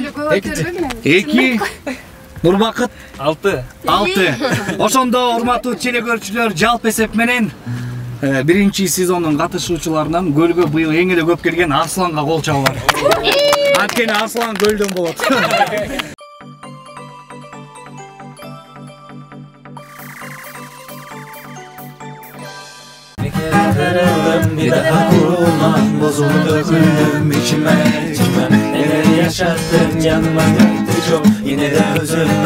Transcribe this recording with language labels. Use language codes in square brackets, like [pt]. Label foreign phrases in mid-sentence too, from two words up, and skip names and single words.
[ky] 2. Нурбакыт? 6. 6. Ошондо урматтуу телекөрүүчүлөр, жалпы эсеп менен биринчи сезондун катышуучуларынан көлгө быйыл эң эле көп келген Арсланга кол чабуулар. Анткени Арслан көлдөн болот. [tr] Bir daha kurulmam, bozuldu döküldüm içime. Neler yaşattın canıma yaktı çok, yine de üzülme.